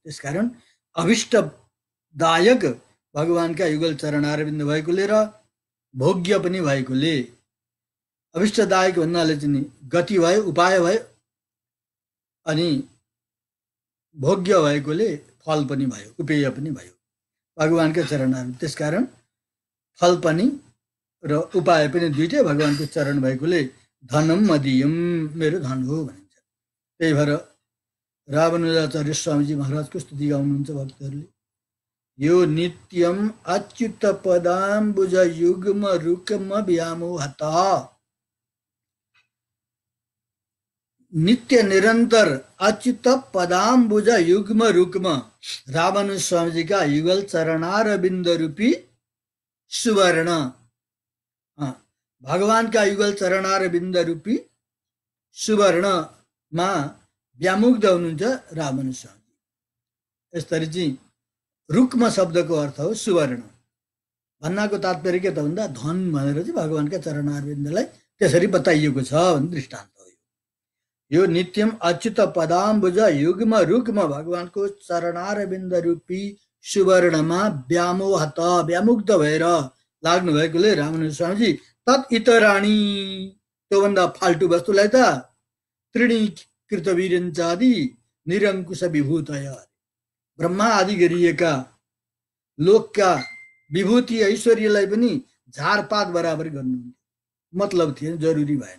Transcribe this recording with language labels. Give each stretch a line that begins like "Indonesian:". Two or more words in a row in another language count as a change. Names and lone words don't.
Nepali: त्यसकारण अभिष्टदायक भगवानका युगल चरणारविन्द भएकोले र भोग्य पनि भएकोले, अभिष्टदायक भन्नाले चाहिँ गति भयो, उपाय भयो, अनि भोग्य भएकोले फल पनि भयो, उपेय पनि भयो भगवानका चरणारविन्द। त्यसकारण फल पनि र उपाय पनि दुइटै भगवानको चरण भएकोले
Sanskrit: धनम मदीयम,
Nepali: मेरो धन हो भनिन्छ। त्यही भएर रावणुजाचार्य स्वामीजी महाराजको स्तुति गाउनुहुन्छ भक्तहरूले।
Sanskrit: यो नित्यम अच्युत पदाम्बुज युग्म रुक्म व्यामोहत, नित्य निरंतर अच्युत पदाम्बुज युग्म रुक्म
Nepali: रामानुज स्वामी जी का युगल चरणार बिंद रूपी सुवर्ण। भगवान का युगल चरणार बिंद रूपी सुवर्णमा व्यामुग्ध हुनुहुन्छ रामानुज स्वामी। यसरी चाहिँ रुक्म शब्दको अर्थ हो सुवर्ण। भन्नाको तात्पर्य के त भन्दा धन भनेर चाहिँ भगवानका चरणारविन्दलाई त्यसरी बताइएको छ भन्ने दृष्टान्त हो।
Sanskrit: यो नित्यम अच्युत पदाम्बुज युग्म रुक्म
Nepali: भगवानको चरणारविन्द रूपी सुवर्णमा व्यामोहत व्यामुग्ध भएर लाग्नु भएकोले रामानुज स्वामीजी
Sanskrit: तत् इतराणी
Nepali: त्योभन्दा फाल्टु वस्तुलाई त
Sanskrit: तृणीकृत वीरञ्चादि निरङ्कुश विभूतय
Nepali: ब्रह्मा आदि गरिएका लोकका विभूति ऐश्वर्यलाई पनि झारपात बराबर गर्नु मतलब थिएन, जरुरी भएन।